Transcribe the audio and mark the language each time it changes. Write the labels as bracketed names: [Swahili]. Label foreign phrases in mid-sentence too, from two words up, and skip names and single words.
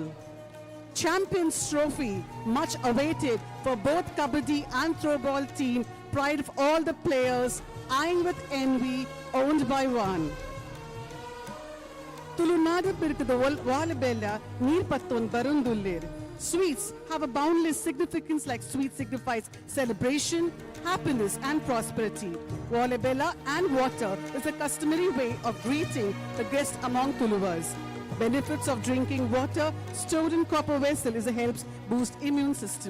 [English] Champions Trophy, much awaited for both Kabaddi and throwball team, pride of all the players, eyeing with envy, owned by one. [Tulu] ತುಳುನಾಡು ಪಿರುಕದ ವಾಲಬೆಲ್ಲ ನೀರ್ಪತ್ತೊಂದು ಬರುಂದುಲ್ಲೇರ್. [English] Sweets have a boundless significance, like sweet signifies celebration, happiness and prosperity. Walebella and water is a customary way of greeting the guest among Tuluvars. Benefits of drinking water stored in copper vessel is a helps boost immune system.